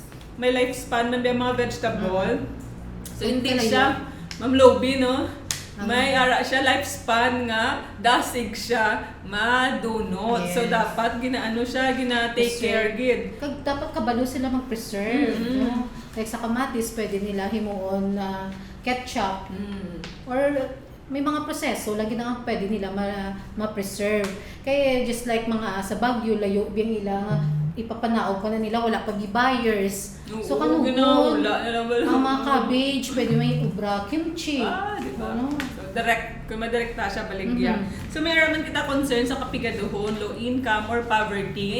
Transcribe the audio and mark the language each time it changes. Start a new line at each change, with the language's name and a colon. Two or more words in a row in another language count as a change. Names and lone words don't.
Filipino: May lifespan man yung mga vegetable. So hindi Talaga. siya Ma'am Lobby, no?
Hiligaynon: May ara siya lifespan nga dasig siya madunot.
English: Yes.
Hiligaynon: So dapat ginaano siya, gina-
English: take care
Hiligaynon: gid. Dapat kabalo sila mag-preserve. No? Like sa kamatis, pwede nila himuon na ketchup. Or may mga proseso lagi na pwede nila ma-preserve. Kaya just like mga sa Baguio, layo biyang ila ipapanaog pa na nila, wala pag buyers. So kanugon, Ginahula na lang ba? ang mga cabbage, pwede may ubra, kimchi.
Filipino: Di ba? Ano?
Hiligaynon: So, direct, kung madirekta siya, baligya. So, may raman kita concern sa kapigaduhon,
English: low income,
Hiligaynon: or poverty.